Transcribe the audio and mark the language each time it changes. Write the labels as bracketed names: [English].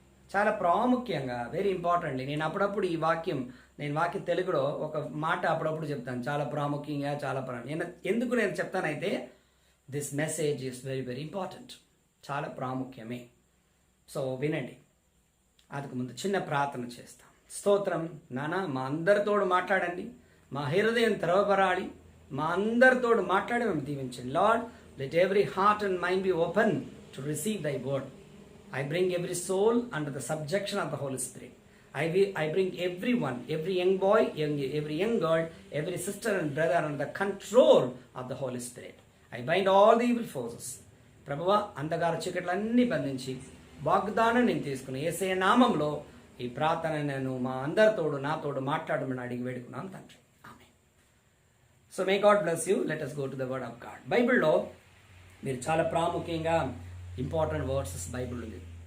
[Telugu] చాలా ప్రాముఖ్యంగా, [English] Very important. [Telugu] నేను అప్పుడప్పుడు ఈ వాక్యం తెలుగులో ఒక మాట అప్పుడప్పుడు చెప్తాను, చాలా ప్రాముఖ్యంగా, ఎందుకు నేను చెప్తానైతే [English] this message is very very important, [Telugu] చాలా ప్రాముఖ్యమే. సో వినండి. అందుకు ముందు చిన్న ప్రార్థన చేస్తాం. స్తోత్రం నాన్న, మా అందరితోడు మాట్లాడండి, మా హృదయం తెరవబరాలి, మా అందరితోడు మాట్లాడి మేము దీవించండి. [English] Lord, let every heart and mind be open to receive thy word. I bring every soul under the subjection of the Holy Spirit. I bring everyone, every young boy, every young girl, every sister and brother under the control of the Holy Spirit. I bind all the evil forces. [Telugu] ప్రభువా, అంధకార చీకట్లన్నీ బంధించి వాగ్దానం నేను తీసుకుని యేసయ్య నామంలో ఈ ప్రార్థన నేను మా అందరితోడు నాతోడు మాట్లాడమని అడిగి వేడుకున్నాను తండ్రి. ఆమేన్. [English] So may God bless you. Let us go to the word of God. [Telugu] బైబిల్లో మీరు చాలా ప్రాముఖ్యంగా ఇంపార్టెంట్ వర్సెస్ బైబిల్ ఉంది.